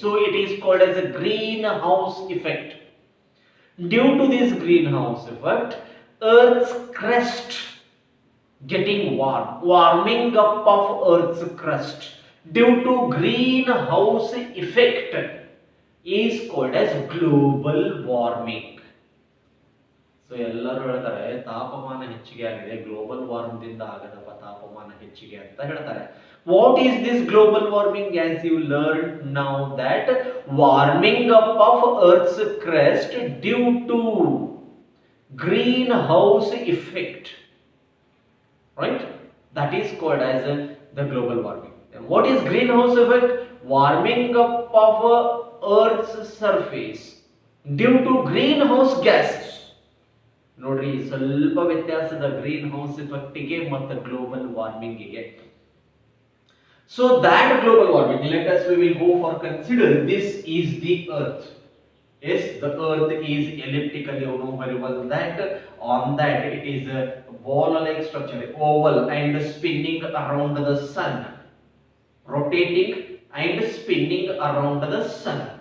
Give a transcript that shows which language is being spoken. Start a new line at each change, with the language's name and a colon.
English: So it is called as a greenhouse effect. Due to this greenhouse effect, Earth's crust getting warming up of Earth's crust due to greenhouse effect is called as global warming.
Kannada: So ಎಲ್ಲರೂ ಹೇಳ್ತಾರೆ ತಾಪಮಾನ ಹೆಚ್ಚಿಗೆ ಆಗಿದೆ, global warming ದಿಂದ ಆಗದಪ್ಪ ತಾಪಮಾನ ಹೆಚ್ಚಿಗೆ ಅಂತ ಹೇಳ್ತಾರೆ.
English: What is this global warming? As you learned now that warming up of Earth's crust due to greenhouse effect, right? That is called as the global warming. And what is greenhouse effect? Warming up of Earth's surface due to greenhouse gases.
Kannada: ನೋಡ್ರಿ ಸ್ವಲ್ಪ ವ್ಯತ್ಯಾಸದ green house effect ಗೆ ಮತ್ತು global warming ಗೆ.
English: So that global warming, let us we will go for consider this is the Earth. Yes, the Earth is elliptical. You know very well that on that it is a ball-like structure, oval, and spinning around the sun, rotating and spinning around the sun.